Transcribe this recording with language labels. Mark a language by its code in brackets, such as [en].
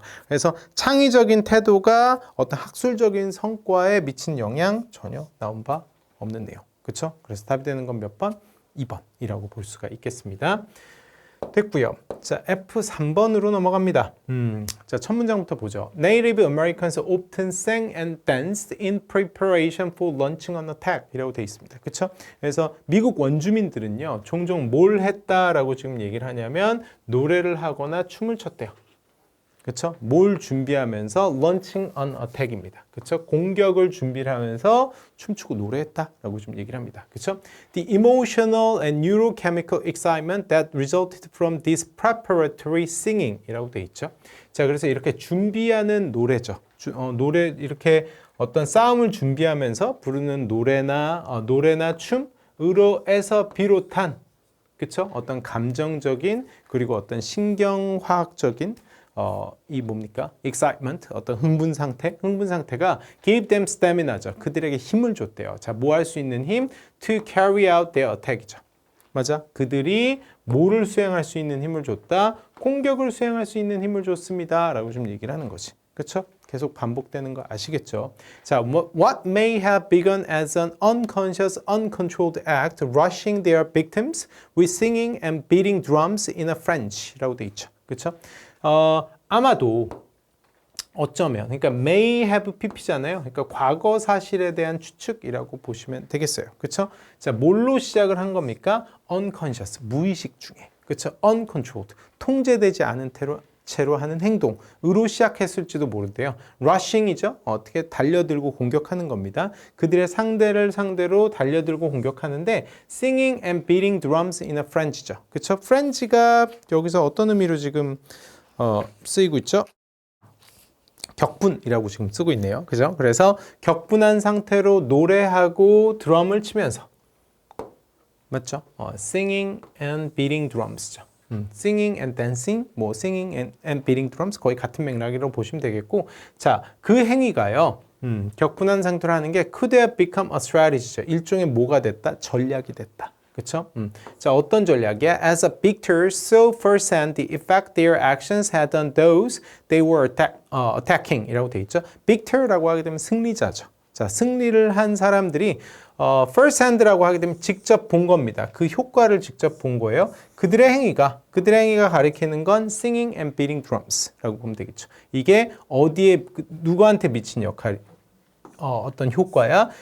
[ko] 그래서 창의적인 태도가 어떤 학술적인 성과에 미친 영향 전혀 나온 바 없는 내용. 그렇죠? 그래서 답이 되는 건 몇 번? 2번이라고 볼 수가 있겠습니다. 됐고요. 자, F3번으로 넘어갑니다. 자, 첫 문장부터 보죠. [en] Native Americans often sang and danced in preparation for launching an attack 이라고 되어 있습니다. [ko] 그렇죠? 그래서 미국 원주민들은요. 종종 뭘 했다라고 지금 얘기를 하냐면 노래를 하거나 춤을 췄대요. 그렇죠? 뭘 준비하면서 [en] launching an attack [ko] 입니다. 그렇죠? 공격을 준비를 하면서 춤추고 노래했다라고 좀 얘기를 합니다. 그렇죠? [en] The emotional and neurochemical excitement that resulted from this preparatory singing이라고 돼 있죠. [ko] 자, 그래서 이렇게 준비하는 노래죠. 노래 이렇게 어떤 싸움을 준비하면서 부르는 노래나 춤으로 해서 비롯한 그렇죠? 어떤 감정적인 그리고 어떤 신경화학적인 이 뭡니까? [en] excitement, [ko] 어떤 흥분 상태가 [en] gave them stamina죠. [ko] 그들에게 힘을 줬대요. 자, 뭐 할 수 있는 힘? [en] To carry out their attack이죠. [ko] 맞아? 그들이 뭐를 수행할 수 있는 힘을 줬다? 공격을 수행할 수 있는 힘을 줬습니다. 라고 좀 얘기를 하는 거지. 그렇죠? 계속 반복되는 거 아시겠죠? [en] 자, what may have begun as an unconscious, uncontrolled act, rushing their victims with singing and beating drums in a French 라고 돼 있죠. [ko] 그렇죠? 아마도 어쩌면 그러니까 may have pp잖아요. 그러니까 과거 사실에 대한 추측이라고 보시면 되겠어요. 그렇죠? 자, 뭘로 시작을 한 겁니까? unconscious, 무의식 중에. 그렇죠? uncontrolled, 통제되지 않은 채로 하는 행동으로 시작했을지도 모른대요. rushing이죠. 어떻게 달려들고 공격하는 겁니다. 그들의 상대를 상대로 달려들고 공격하는데 [en] singing and beating drums in a frenzy죠. [ko] 그렇죠? frenzy가 여기서 어떤 의미로 지금 쓰이고 있죠? 격분이라고 지금 쓰고 있네요. 그죠? 그래서 격분한 상태로 노래하고 드럼을 치면서 맞죠? [en] singing and beating drums죠. singing and dancing, [ko] 뭐 [en] singing and beating drums [ko] 거의 같은 맥락이라고 보시면 되겠고, 자, 그 행위가요. 격분한 상태로 하는 게 [en] could have become a strategy죠. [ko] 일종의 뭐가 됐다? 전략이 됐다. 그렇죠? 자, 어떤 전략이야? [en] As a victor, so firsthand the effect their actions had on those they were attacking 이라고 돼 있죠. [ko] victor라고 하게 되면 승리자죠. 자, 승리를 한 사람들이 firsthand라고 하게 되면 직접 본 겁니다. 그 효과를 직접 본 거예요. 그들의 행위가 가리키는 건 [en] singing and beating drums [ko] 라고 보면 되겠죠. 이게 어디에 누구한테 미친 역할? 어떤 효과야?